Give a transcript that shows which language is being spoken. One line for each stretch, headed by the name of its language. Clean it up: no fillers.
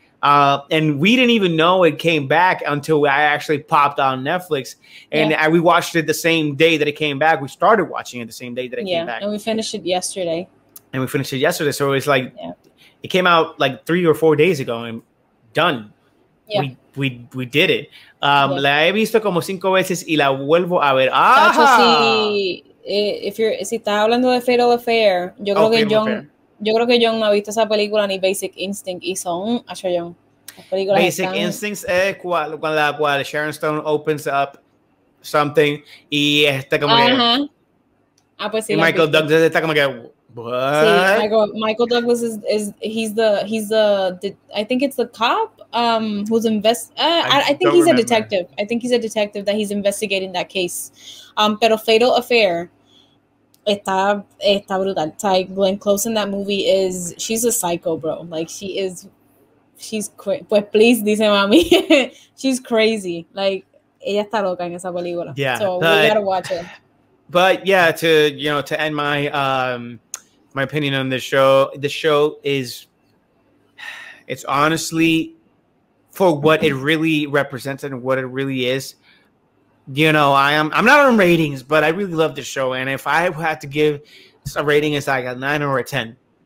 English: And we didn't even know it came back until I actually popped on Netflix, and we watched it the same day that it came back. We started watching it the same day that it came back. And we finished it yesterday. So it's like, it came out like 3 or 4 days ago and done. Yeah. We did it.
Spanish: La he visto como 5 veces y la vuelvo a ver. Si estás hablando de Fatal Affair, yo creo que John no ha visto esa película ni Basic Instinct, y son John. Basic Instincts es cuando la cual Sharon Stone
English: opens up something
Spanish: y está como que, pues sí, y Michael Douglas está como que, what? Sí,
English: Michael Douglas he's the I think it's the cop who's I think he's a detective. I think he's a detective that he's investigating that case.
Spanish: Pero Fatal Affair está brutal.
English: Like Glenn Close in that movie she's a psycho, bro. Like she's crazy.
Spanish: Pues
English: please,
Spanish: dice mami,
English: she's crazy.
Spanish: Like ella está loca en esa película.
English: Yeah, so we gotta watch it. But yeah, to end my opinion on the show is, it's honestly, for what it really represents and what it really is. I'm not on ratings, but I really love the show, and if I had to give a rating, it's like a 9 or a 10.